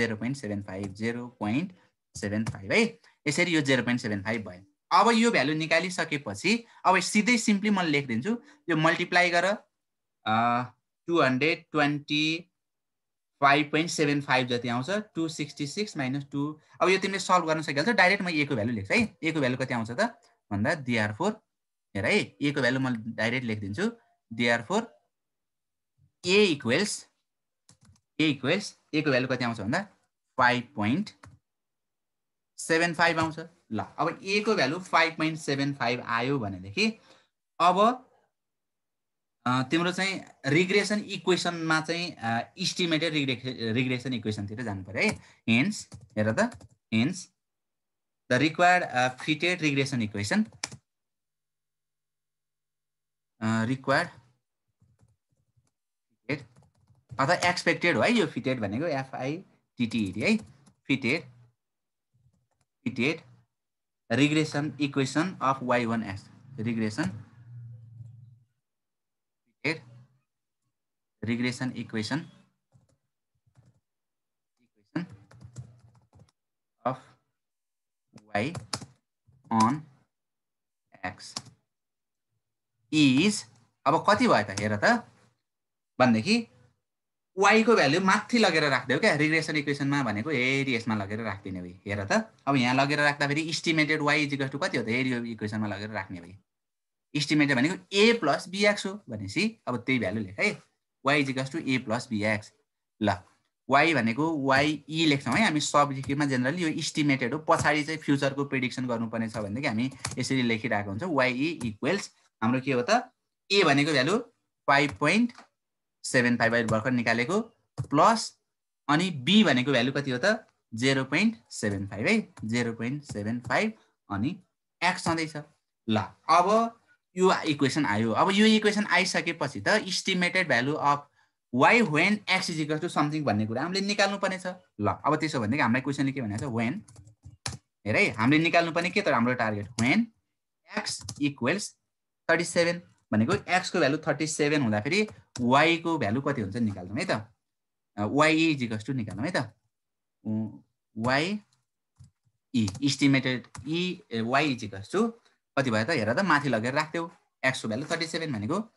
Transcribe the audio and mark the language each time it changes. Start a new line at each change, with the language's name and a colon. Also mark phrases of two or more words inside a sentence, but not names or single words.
Nepali: 0.75 है यसरी यो 0.75 भयो अब यो भ्यालु निकालिसकेपछि अब सिधै सिम्पली म लेखिदिन्छु यो मल्टिप्लाई गर 225.75 जति आउँछ 266 माइनस 2 अब यो तिमीले सल्भ गर्न सकिहाल्छ डाइरेक्ट म a को भ्यालु लेख्छु है a को भ्यालु कति आउँछ त भन्दा therefore हेर है a को भ्यालु म डाइरेक्ट लेखिदिन्छु
English: therefore a equals
Nepali: a को भ्यालु कति आउँछ भन्दा 5.75 आउँछ ल अब a को भ्यालु 5.75 आयो भनेदेखि अब तिम्रो चाहिँ
English: regression equationमा
Nepali: चाहिँ
English: estimated regression equation
Nepali: तिर जानु पर्यो है हेन्स हेर त
English: hence the required fitted regression equation required fitted
Nepali: अथवा एक्सपेक्टेड हो है यो फिटेड भनेको FITTED है फिटेड
English: regression equation of y1x regression equation of y on x is
Nepali: अब कति भयो त हेर त भन्देखि y को भ्यालु माथि लगेर राख्देऊ क्या
English: regression equationमा
Nepali: भनेको हेरी यसमा लगेर राख्दिने भई हेर त अब यहाँ लगेर राख्दा फेरि
English: estimated y equal to
Nepali: कति हो त हेरी यो इक्वेसनमा लगेर राख्ने भई एस्टिमेटेड भनेको
English: a plus bx
Nepali: हो भनेसी अब त्यही भ्यालु लेख है
English: y equal to a plus bx
Nepali: ल y भनेको ye लेख्छौं है हामी सब्जेक्टिभमा जेनरली यो एस्टिमेटेड हो पछाडी चाहिँ फ्युचरको प्रेडिक्सन गर्नुपर्ने छ भनेदेखि हामी यसरी लेखिरहेको हुन्छ
English: ye equals
Nepali: हाम्रो के हो त a भनेको भ्यालु 5.75 भर्खर निकालेको प्लस अनि b भनेको भ्यालु कति हो त 0.75 है 0.75 अनि x छँदैछ ल अब यो इक्वेसन आयो अब यो इक्वेसन आइसकेपछि त
English: estimated value of y when x is equal to something
Nepali: भन्ने कुरा हामीले निकाल्नु पर्ने छ ल अब त्यसो भनेदेखि हामीलाई क्वेसनले के भनेको छ when हेर है हामीले निकाल्नु पर्ने के त हाम्रो टार्गेट
English: when x equals 37
Nepali: भनेको x को भ्यालु 37 हुँदा फेरि y को भ्यालु कति हुन्छ निकाल्नु है त
English: y equals to
Nepali: निकाल्नु है त y
English: estimated y equals to
Nepali: कति भयो त हेर त माथि लगेर राख्देऊ x को भ्यालु 37 भनेको